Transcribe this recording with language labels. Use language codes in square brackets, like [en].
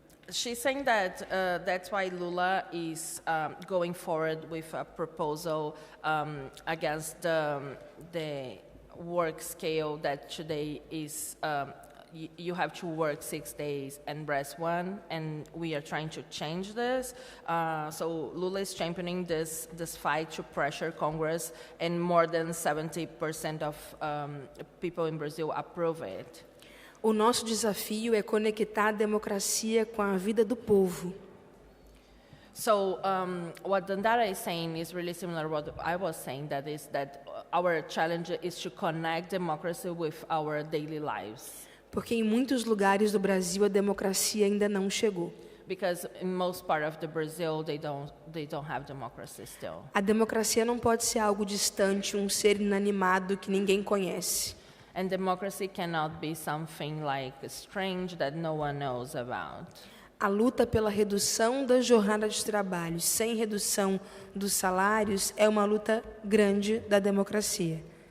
[en] She's saying that that's why Lula is going forward with a proposal against the work scale that today is you have to work 6 days and rest 1, and we are trying to change this. So Lula is championing this fight to pressure Congress, and more than 70% of people in Brazil approve it. [pt] O nosso desafio é conectar a democracia com a vida do povo. [en] So what Dandara is saying is really similar to what I was saying, that is that our challenge is to connect democracy with our daily lives. [pt] Porque em muitos lugares do Brasil a democracia ainda não chegou. [en] Because in most part of the Brazil, they don't have democracy still. [pt] A democracia não pode ser algo distante, um ser inanimado que ninguém conhece. [en] And democracy cannot be something like strange that no one knows about. [pt] A luta pela redução da jornada de trabalho sem redução dos salários é uma luta grande da democracia.